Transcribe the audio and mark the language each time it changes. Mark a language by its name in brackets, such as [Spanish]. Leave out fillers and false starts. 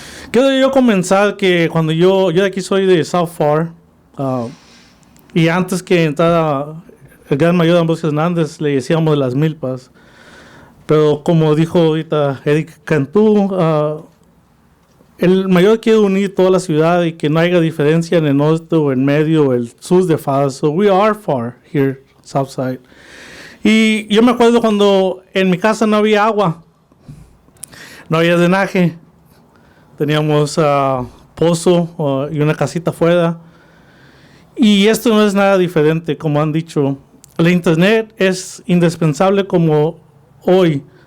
[Spanish] Quiero yo comenzar que cuando yo de aquí soy de South Pharr, y antes que entrara el gran mayor Ambrosio Hernández, le decíamos de las milpas. Pero como dijo ahorita Eric Cantú, el mayor quiere unir toda la ciudad y que no haya diferencia en el norte o en medio o el sur de Pharr. [English] So we are Pharr here, Southside. [Spanish] Y yo me acuerdo cuando en mi casa no había agua, no había drenaje, teníamos pozo y una casita afuera. Y esto no es nada diferente, como han dicho. La internet es indispensable como hoy.